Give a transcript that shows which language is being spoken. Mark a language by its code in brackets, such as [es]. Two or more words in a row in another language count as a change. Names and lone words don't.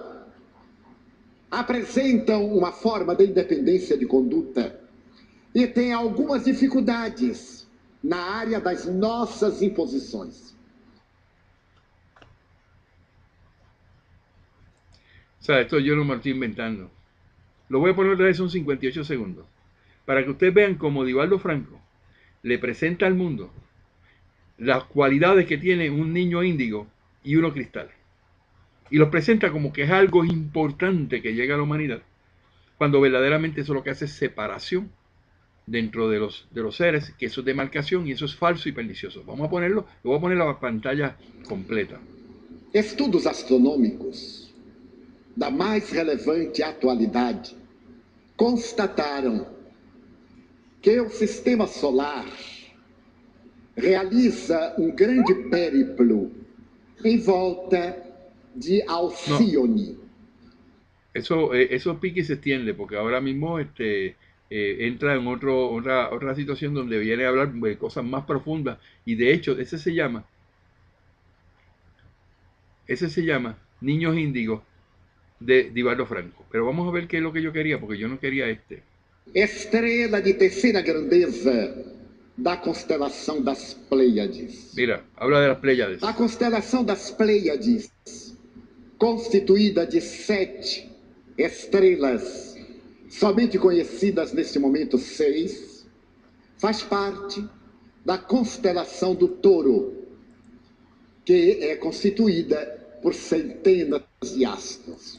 [pt] Apresentam uma forma de independência de conduta e têm algumas dificuldades na área das nossas imposições. [es] O sea, esto yo no me lo estoy inventando. Lo voy a poner otra vez, son 58 segundos. Para que ustedes vean cómo Edivaldo Franco le presenta al mundo las cualidades que tiene un niño índigo y uno cristal. Y los presenta como que es algo importante que llega a la humanidad, cuando verdaderamente eso lo que hace es separación dentro de los seres, que eso es demarcación y eso es falso y pernicioso. Vamos a ponerlo, le voy a poner la pantalla completa. [pt] Estudos astronômicos da mais relevante atualidade constataram que o sistema solar realiza um grande périplo em volta de Alcione. [es] No. Eso pique y se extiende, porque ahora mismo entra en otra situación donde viene a hablar de cosas más profundas, y de hecho ese se llama Niños Índigos de Edivaldo Franco. Pero vamos a ver qué es lo que yo quería, porque yo no quería este. [pt] Estrela de terceira grandeza da constelação das Pleiades. [es] Mira, habla de las Pleiades. [pt] A constelação das Pleiades, constituída de 7 estrelas, somente conhecidas neste momento 6, faz parte da constelação do Touro, que é constituída por centenas de astros.